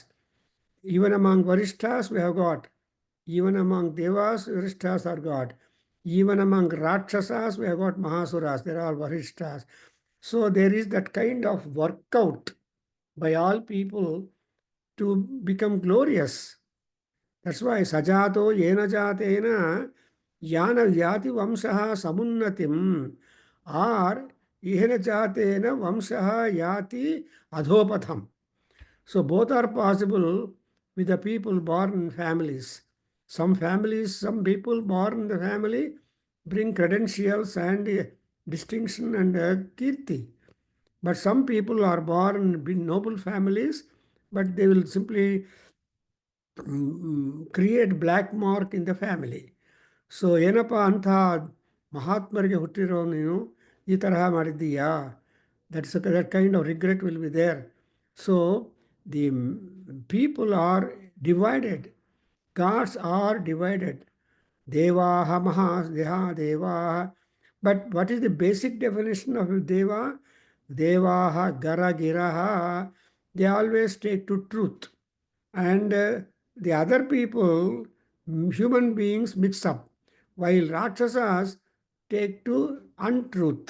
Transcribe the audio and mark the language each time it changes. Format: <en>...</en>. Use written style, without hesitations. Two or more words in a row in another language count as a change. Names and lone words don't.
<en>Even among Varishtas, we have got. Even among Devas, Varishtas are got. Even among Rakshasas, we have got Mahasuras. They are all Varishtas. So there is that kind of workout by all people to become glorious. That's why</en> <sa>सजातो येन जातेन याना याति वंशः समुन्नतिम्, or इहेन जातेन वंशः याति अधोपथम्.</sa> <en>So both are possible with the people born in families. Some families, some people born in the family bring credentials and distinction and kirti. But some people are born in noble families but they will simply create black mark in the family.</en> <kn>ಸೊ ಏನಪ್ಪ ಅಂಥ ಮಹಾತ್ಮರಿಗೆ ಹುಟ್ಟಿರೋ ನೀನು ಈ ತರಹ ಮಾಡಿದ್ದೀಯಾ,</kn> <en>that kind of regret will be there. so the people are divided, gods are divided, ಗಾಡ್ಸ್ ಆರ್ ಡಿವೈಡೆಡ್.</en> <sa>ದೇವಾಹ ಮಹಾ ದೇವಾಹ.</sa> <en>But what is the basic definition of Deva? Devaha, Gara, Giraha, they always take to truth. And the other people, human beings, mix up, while Rakshasas take to untruth.</en>